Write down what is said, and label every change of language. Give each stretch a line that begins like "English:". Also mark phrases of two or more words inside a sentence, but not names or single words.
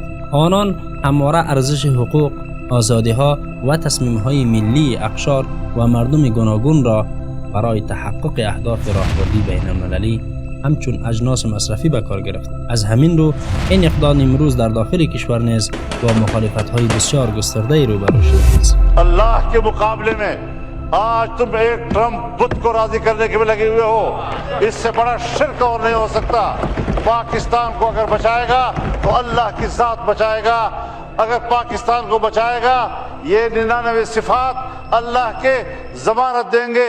Persian: آنان همواره ارزش حقوق، آزادی ها و تصمیم های ملی اقشار و مردم گوناگون را برای تحقق اهداف راهبردی بین المللی همچون اجناس مصرفی به کار گرفت. از همین رو این اقدام امروز در داخل کشور نیز با مخالفت های بسیار گسترده روبرو شده است.
Urdu: اللہ کے مقابلے میں آج تم ایک ٹرمپ بت کو راضی کرنے کے لیے لگے ہوئے ہو، اس سے بڑا شرک اور نہیں ہو سکتا. پاکستان کو اگر بچائے گا تو اللہ کی ذات بچائے گا، اگر پاکستان کو بچائے گا یہ 99 صفات اللہ کے ضمانت دیں گے.